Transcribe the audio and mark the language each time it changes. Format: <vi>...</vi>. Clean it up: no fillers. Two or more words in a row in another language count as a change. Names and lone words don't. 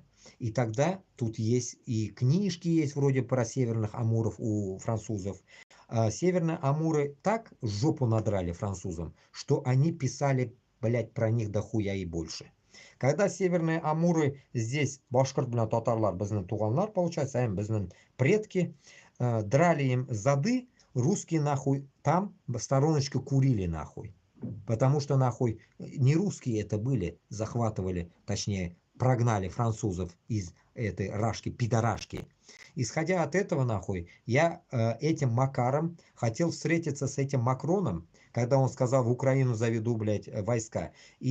<ru>И тогда тут есть и книжки есть вроде про северных амуров у французов. Северные амуры так жопу надрали французам, что они писали, блядь, про них дохуя и больше. Когда северные амуры здесь,</ru> <tt>башкирт белән татарлар, безнең туганнар,</tt> <ru>получается, безнең предки, драли им зады, русские нахуй там в стороночку курили нахуй. Потому что нахуй не русские это были, захватывали, точнее, прогнали французов из этой рашки, пидорашки. Исходя от этого нахуй, я этим макаром хотел встретиться с этим Макроном, когда он сказал, в Украину заведу, блядь, войска.</ru>